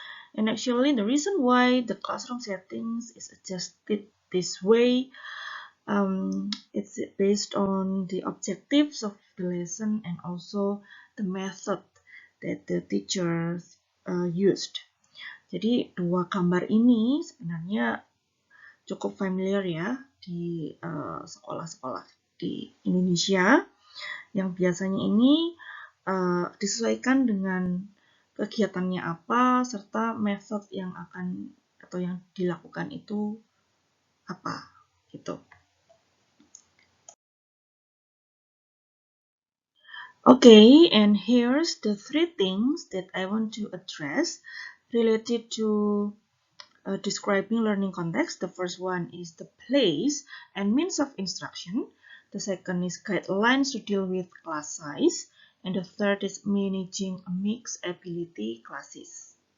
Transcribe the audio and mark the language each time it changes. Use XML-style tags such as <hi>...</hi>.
<en>And actually, the reason why the classroom settings is adjusted this way, it's based on the objectives of the lesson and also the method that the teachers used.</en> <id>Jadi dua gambar ini sebenarnya cukup familiar ya di sekolah-sekolah di Indonesia, yang biasanya ini disesuaikan dengan kegiatannya apa serta metode yang akan atau yang dilakukan itu apa gitu.</id> <en>Okay, and here's the 3 things that I want to address related to describing learning context. The first one is the place and means of instruction. The second is guidelines to deal with class size. And the third is managing a mixed ability classes.</en>